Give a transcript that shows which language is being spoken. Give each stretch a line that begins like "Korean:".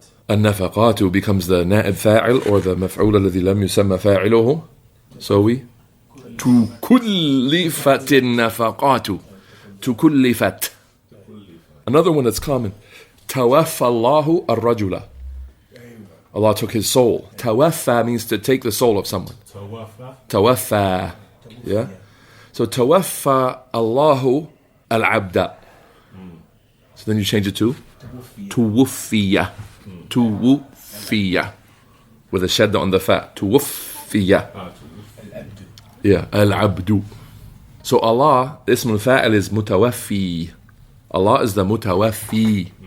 Arabic: النفقات becomes the نائب فاعل or the مفعول الذي لم يسمى فاعله.
English: So we
Arabic: تكلفت النفقات. تكلفت.
English: Another one that's common.
Arabic: توفى الله الرجل.
English: Allah took his soul. توفى means to take the soul of someone.
Arabic: توفى. Yeah. So توفى الله العبد.
English: So then you change it to توفي. توفي with a shadda on the fa. توفي. Yeah. العبد. So Allah, ism al-fa'il is mutawaffi. Allah is the mutawaffi.